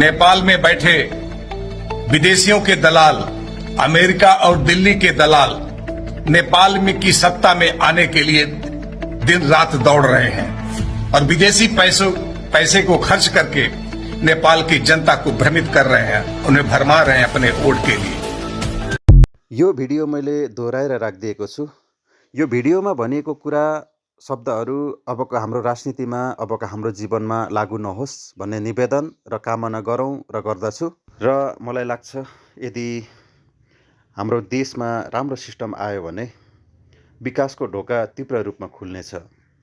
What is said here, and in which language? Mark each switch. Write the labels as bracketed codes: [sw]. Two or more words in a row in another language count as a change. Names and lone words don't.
[hi] नेपाल में बैठे विदेशियों के दलाल, अमेरिका और दिल्ली के दलाल नेपाल में की सत्ता में आने के लिए दिन रात दौड़ रहे हैं और विदेशी पैसे को खर्च करके नेपाल की जनता को भ्रमित कर रहे हैं, उन्हें भरमा रहे हैं अपने वोट के लिए। [ne] यो भिडियो मैले दोहोऱ्याएर राखिदिएको छु। यो भिडियोमा भनिएको कुरा, शब्दहरू अबको हाम्रो राजनीतिमा, अबको हाम्रो जीवनमा लागू नहोस् भन्ने निवेदन र कामना गरौँ र गर्दछु। र मलाई लाग्छ यदि हाम्रो देशमा राम्रो सिस्टम आयो भने विकासको ढोका तीव्र रूपमा खुल्नेछ।